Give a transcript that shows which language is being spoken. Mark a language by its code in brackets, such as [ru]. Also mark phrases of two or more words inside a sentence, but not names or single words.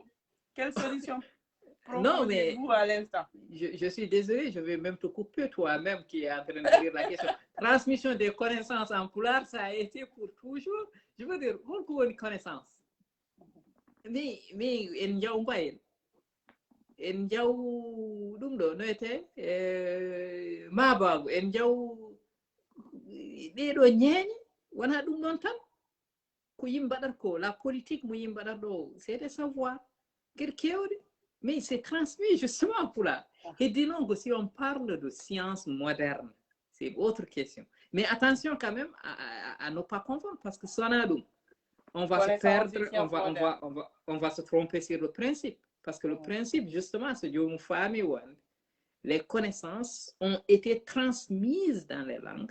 [fr] Quelle solution proposez-vous à l'instant? Je suis désolé, je vais même te couper toi-même qui est en train de lire la question. Transmission des connaissances en poulard, ça a été pour toujours. Je veux dire, beaucoup de connaissances. [ff] Mais en jaw mbayen en jaw ɗum ɗo no ete mabago en jaw ɗeɗo ñeeñe wona ɗum ɗon tan ko yimɓe mbaɗata ko [fr] la politique [ff] mo yimɓe mbaɗata ɗo [fr] c'est des savoirs [ff] gueɗe kewɗe [fr] mais c'est transmis justement pour là. Et disons que si on parle de sciences modernes, c'est autre question. Mais attention quand même à ne pas confondre parce que on va se perdre, on va se tromper sur le principe. Parce que le principe, justement, c'est que les connaissances ont été transmises dans les langues.